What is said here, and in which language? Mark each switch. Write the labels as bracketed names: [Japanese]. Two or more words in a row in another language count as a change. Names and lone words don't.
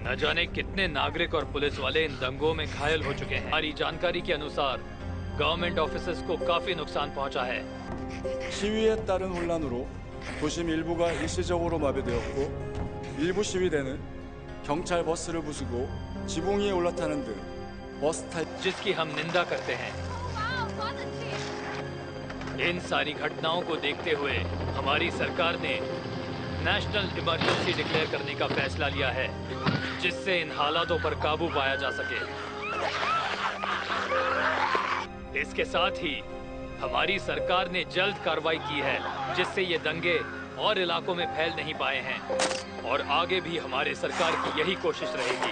[Hindi] न जाने कितने नागरिक और पुलिस वाले इन दंगों में घायल हो चुके हैं। हमारी जानकारी के अनुसार [English] government officers [Hindi] को काफी नुकसान पहुंचा है। [Korean] 시위에 따른 혼란으로 도심 일부가 일시적으로 마비되었고 일부 시위대는 경찰 버스를 부수고 지붕 위에 올라타는 등 버스 타 [Hindi] जिसकी हम निंदा करते हैं। इन सारी घटनाओं को देखते हुए हमारी सरकार ने [English] national emergency declare [Hindi] करने का फैसला लिया है, जिससे इन हालातों पर काबू पाया जा सके। इसके साथ ही हमारी सरकार ने जल्द कार्रवाई की है, जिससे ये दंगे और इलाकों में फैल नहीं पाए हैं, और आगे भी हमारी सरकार की यही कोशिश रहेगी।